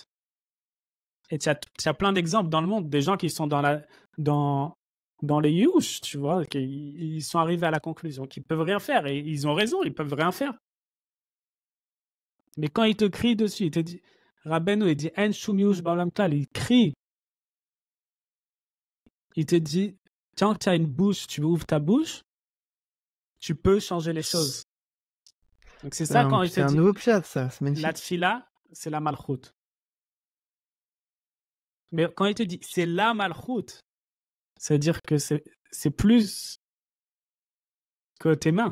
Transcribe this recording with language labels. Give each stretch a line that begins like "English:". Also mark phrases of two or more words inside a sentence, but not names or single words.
French: Et tu as plein d'exemples dans le monde, des gens qui sont dans les yush, tu vois, ils sont arrivés à la conclusion qu'ils peuvent rien faire. Et ils ont raison, ils peuvent rien faire. Mais quand il te crie dessus, il te dit, Rabbeinu, il dit,
Hebrew: אין שום ייאוש בעולם כלל,
French: il crie. Il te dit, tant que tu as une bouche, tu ouvres ta bouche, tu peux changer les choses. Donc c'est ça quand il te dit. C'est un nouveau pshat, ça. C'est magnifique. La tfila, c'est la malchoute. Mais quand il te dit c'est la malchoute, ça veut dire que c'est plus que tes mains.